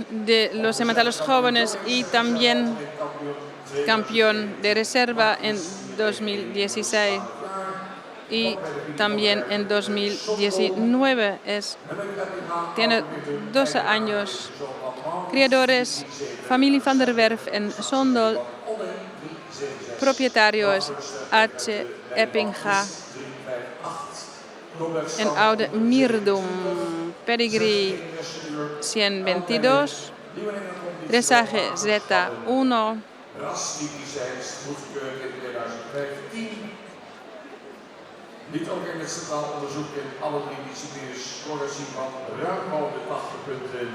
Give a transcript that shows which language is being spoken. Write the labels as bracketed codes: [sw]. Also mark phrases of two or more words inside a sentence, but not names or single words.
[es] de los sementales jóvenes y también campeón de reserva en 2016 y también en 2019. Tiene 12 años. Criadores, familia Van der Werf en Sondel. Propietario es H. Eppinga en Oude Mierdum. Pedigree 122. Dressage Z1. [nl] Niet ook in het centraal onderzoek in alle drie disciplines scoren zien van ruim boven de 80 punten.